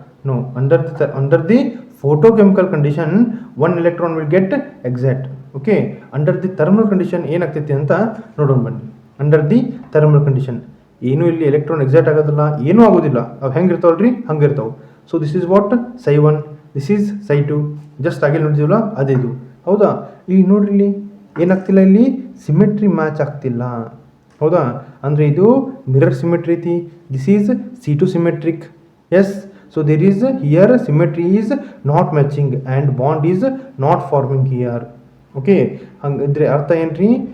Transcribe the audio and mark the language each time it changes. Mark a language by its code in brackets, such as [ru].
[en] No, under the photochemical condition 1 electron will get exact. [kn] Okay, [en] under the thermal condition [kn] ಏನಾಗ್ತೈತಿ ಅಂತ ನೋಡೋಣ ಬನ್ನಿ. [en] under the thermal condition [kn] ಏನೂ ಇಲ್ಲಿ ಎಲೆಕ್ಟ್ರಾನ್ ಎಕ್ಸೈಟ್ ಆಗೋದಿಲ್ಲ, ಏನೂ ಆಗೋದಿಲ್ಲ, ಅವು ಹೆಂಗಿರ್ತಾವಲ್ರಿ ಹಂಗಿರ್ತಾವೆ. [en] So this is what Psi1, this is Psi2. [kn] Just ಆಗಿ ನೋಡಿದ್ದೀವಲ್ಲ ಅದೇ ಇದು ಹೌದಾ. ಈಗ ನೋಡ್ರಿ ಇಲ್ಲಿ ಏನಾಗ್ತಿಲ್ಲ, ಇಲ್ಲಿ ಸಿಮೆಟ್ರಿ ಮ್ಯಾಚ್ ಆಗ್ತಿಲ್ಲ ಹೌದಾ. ಅಂದರೆ ಇದು ಮಿರರ್ ಸಿಮೆಟ್ರಿ ಐತಿ, [en] This is C2 symmetric. Yes, so there is here symmetry is not matching and bond is not forming here. Okay, [kn] ಹಂಗಿದ್ರೆ ಅರ್ಥ ಏನ್ರಿ